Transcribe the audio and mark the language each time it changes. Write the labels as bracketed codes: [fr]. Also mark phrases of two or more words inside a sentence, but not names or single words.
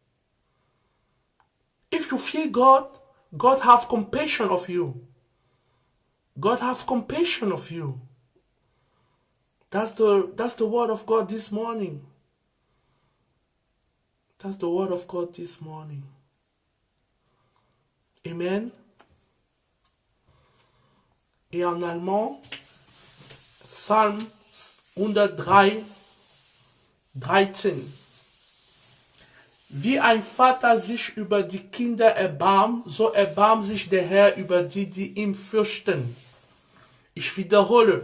[en] If you fear God, God has compassion of you. God has compassion of you. That's the word of God this morning. That's the word of God this morning. [fr] Amen. Et en allemand, [de] Psalm 103:13. Wie ein Vater sich über die Kinder erbarmt, so erbarmt sich der Herr über die, die ihn fürchten. Ich wiederhole.